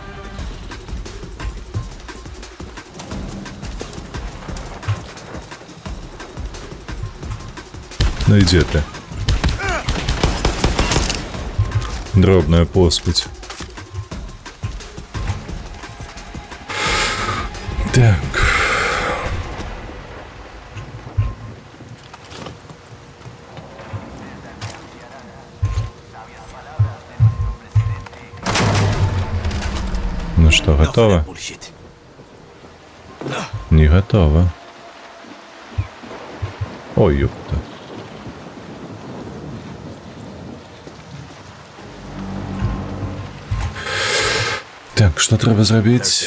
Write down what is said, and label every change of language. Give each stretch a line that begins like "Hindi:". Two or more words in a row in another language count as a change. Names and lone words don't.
Russian: Ну иди ты. Дробная поспать. Так. Ну что, готово? Не готово. Ой, ёпта.
Ukrainian: Так, що треба зробити?